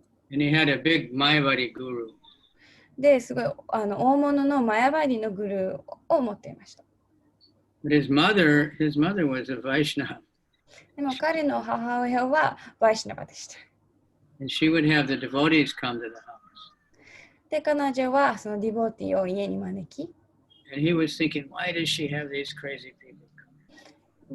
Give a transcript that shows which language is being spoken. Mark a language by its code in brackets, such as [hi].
[en] And he had a big Mayavadi guru. [ja] で、すごい大物のマヤバディのグルーを持っていました。 [en] But his mother was a Vaishnava. [ja] でも彼の母親はバイシナバでした。 [en] And she would have the devotees come to the house. [ja] で、彼女はそのディボーティーを家に招き。 [en] And he was thinking, why does she have these crazy people come?